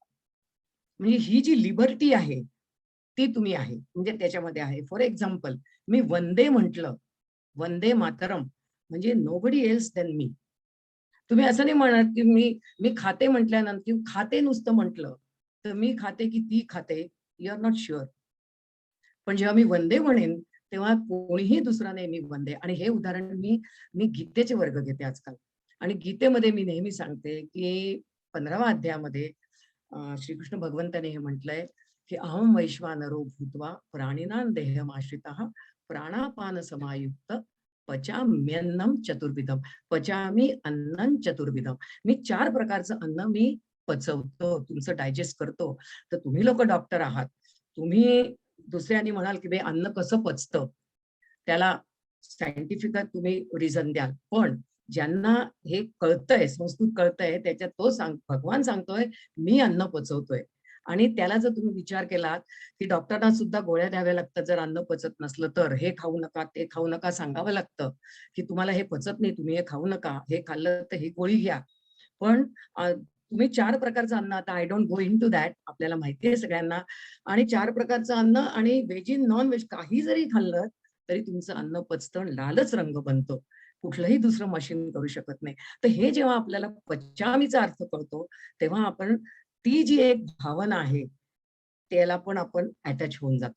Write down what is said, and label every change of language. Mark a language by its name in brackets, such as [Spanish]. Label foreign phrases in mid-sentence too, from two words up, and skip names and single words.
[Marathi] म्हणजे ही जी लिबर्टी आहे ती तुम्ही आहे, म्हणजे त्याच्यामध्ये आहे. [English] for example, [Marathi] मी वंदे म्हटलं, वंदे मातरम, म्हणजे [English] nobody else than [Marathi] मी. तुम्ही असं नाही म्हणत की मी मी खाते म्हटल्यानंतर खाते नुसतं म्हटलं तर मी खाते की ती खाते, [English] you are not sure. [Marathi] पण जेव्हा मी वंदे म्हणेन तेव्हा कोणीही दुसरा नाही, मी वंदे. आणि हे उदाहरण मी मी गीतेचे वर्ग घेते आजकाल. आणि गीतेमध्ये मी नेहमी सांगते की 15व्या अध्यायामध्ये श्रीकृष्ण भगवंताने हे म्हटलंय की [Sanskrit] अहम वैश्वानरो भूत्वा प्राणिनां देहमाश्रितः प्राणापान समायुक्त पचाम्यन्नम चतुर्विधम. पचामी अन्नं चतुर्विधम. [Marathi] मी 4 प्रकारचं अन्न मी पचवतो, तुमचं डायजेस्ट करतो. तर तुम्ही लोक डॉक्टर आहात, तुम्ही दुसऱ्यांनी म्हणाल की बे अन्न कसं पचतं, त्याला सायंटिफिक तुम्ही रिझन द्याल. पण ज्यांना हे कळतंय, संस्कृत कळतंय, त्याच्यात तो भगवान सांगतोय मी अन्न पचवतोय. आणि त्याला जर तुम्ही विचार केलात की डॉक्टरांना सुद्धा गोळ्या द्याव्या लागतात जर अन्न पचत नसलं तर, हे खाऊ नका ते खाऊ नका सांगावं लागतं की तुम्हाला हे पचत नाही, तुम्ही हे खाऊ नका, हे खाल्लं तर ही गोळी घ्या. पण तुम्ही 4 प्रकारचं अन्न, आता [English] I don't go in to that, [Marathi] आपल्याला माहिती आहे सगळ्यांना. आणि 4 प्रकारचं अन्न आणि [English] veg in non veg [Marathi] काही जरी खाल्लं तरी तुमचं अन्न पचतं, लालच रंग बनतो. कुठलंही दुसरं मशीन करू शकत नाही. तर हे जेव्हा आपल्याला पचामीचा अर्थ कळतो तेव्हा आपण ती जी एक भावना आहे त्याला पण आपण अटॅच होऊन जातो.